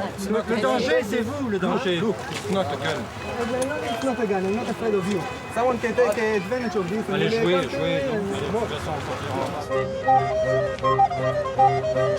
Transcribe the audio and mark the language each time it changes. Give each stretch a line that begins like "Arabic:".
French: Le danger, c'est vous, le danger.
English: Look, it's not a gun. It's not a gun, I'm not afraid of you. Someone can take advantage of this.
French: Allez, jouez. De toute façon, on sortira.